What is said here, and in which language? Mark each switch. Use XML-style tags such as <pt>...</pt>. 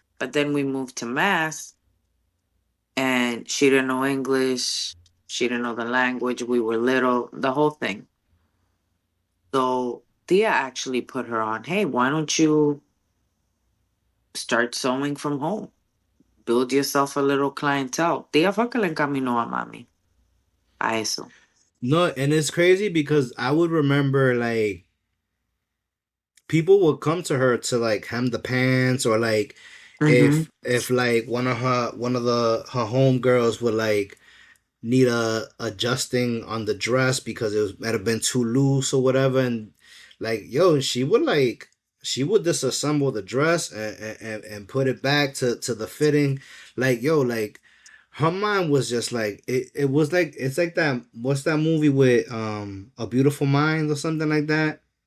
<en>But then we moved to Mass and she didn't know English. She didn't know the language. We were little, the whole thing. So Thea actually put her on, hey, why don't you start sewing from home? Build yourself a little clientele.</en> <es>Tía fue que le encaminó a mami a eso.</es> <en>No, and it's crazy because I would remember like people would come to her to like hem the pants or like Mm-hmm. if like one of the her homegirls would like need a adjusting on the dress because it was might have been too loose or whatever, and like yo she would disassemble the dress and put it back to the fitting, like yo like her mind was just like it was like it's like that what's that movie with A Beautiful Mind or something like that,</en>